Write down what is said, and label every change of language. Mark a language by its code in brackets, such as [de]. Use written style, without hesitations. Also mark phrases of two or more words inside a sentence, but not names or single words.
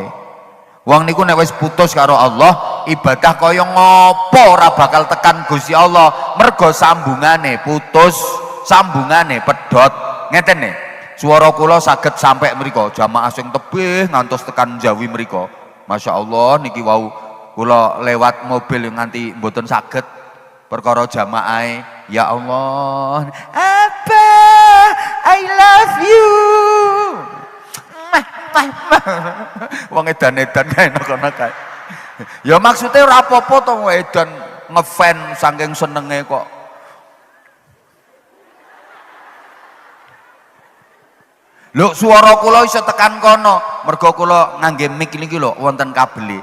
[jv] Wong niku nek wis putus karo Allah, ibadah kaya ngopo ora bakal tekan Gusti Allah, mergo sambungane putus, sambungane pedhot. Ngeten nih, swara kula saged sampai mriko, jamaah sing tebih ngantos tekan Jawi mriko. [ar] Masya Allah [jv] niki wau kula lewat mobil nganti mboten saged perkara jamaah. [ar] Ya Allah, [jv] apa [en] I love you. [jv] Wong edan-edan kae kono kae. Ya maksudnya ora apa-apa to wong edan ngefan saking senenge kok. Lho swara kula iso tekan kono, mergo kula ngangge mic niki lho wonten kabele.